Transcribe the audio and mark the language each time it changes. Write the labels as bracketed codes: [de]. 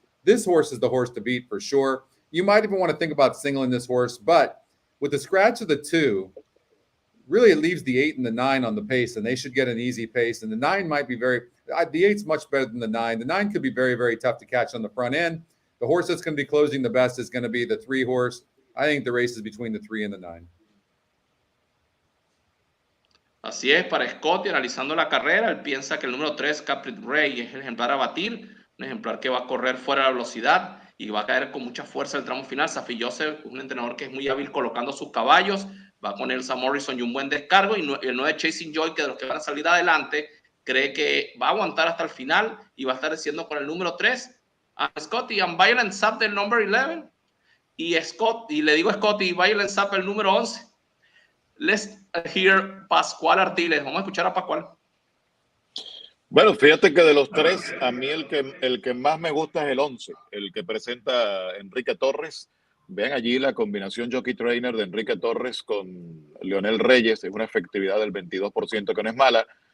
[en] This horse is the horse to beat for sure. You might even want to think about singling this horse, but with the scratch of the 2, really it leaves the 8 and the 9 on the pace, and they should get an easy pace. And the 9 might be the 8's much better than the 9. The 9 could be very, very tough to catch on the front end. The horse that's going to be closing the best is going to be the 3 horse. I think the race is between the 3 and the 9. [es] Así es, para Scotty, analizando la carrera, él piensa que el número 3, Capri Ray, es el ejemplar a batir, un ejemplar que va a correr fuera de la velocidad y va a caer con mucha fuerza el tramo final. Safi Joseph es un entrenador que es muy hábil colocando sus caballos, va con Elsa Morrison y un buen descargo, y el 9 Chasing Joy, que de los que van a salir adelante, cree que va a aguantar hasta el final y va a estar diciendo con el número 3, Scotty, and Violent Sap del number 11, y le digo a Scotty, Violent Sap el número 11. [en] Let's hear Pascual Artiles. [es] Vamos a escuchar a Pascual. Bueno, fíjate que de los 3, a mí el que más me gusta es el 11, el que presenta Enrique Torres. Vean allí la combinación Jockey Trainer de Enrique Torres con Leonel Reyes, es una efectividad del 22% que no es mala.